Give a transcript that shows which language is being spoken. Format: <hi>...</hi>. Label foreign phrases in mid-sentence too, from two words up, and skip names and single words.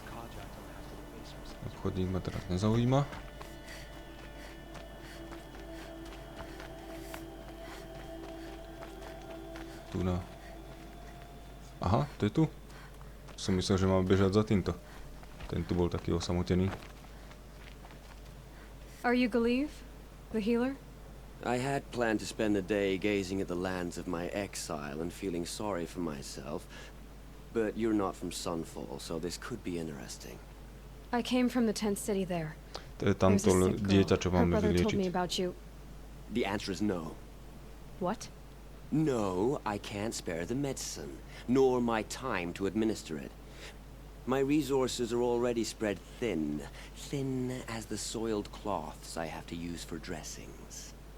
<sk>Obchodník ma teraz nezaujíma. Tu na... Aha, to je tu. Som myslel, že mám bežať za týmto. Ten tu bol taký osamotený.</sk> <en>Are you Galeev, the healer? I had planned to spend the day gazing at the lands of my exile and feeling sorry for myself, but you're not from Sunfall, so this could be interesting. I came from the tent city there.</en> <sk>To je tamto dieťa, čo máme vyliečiť.</sk> <en>The answer is no. What? No, I can't spare the medicine, nor my time to administer it. My resources are already spread thin, thin as the soiled cloths I have to use for dressings.</en>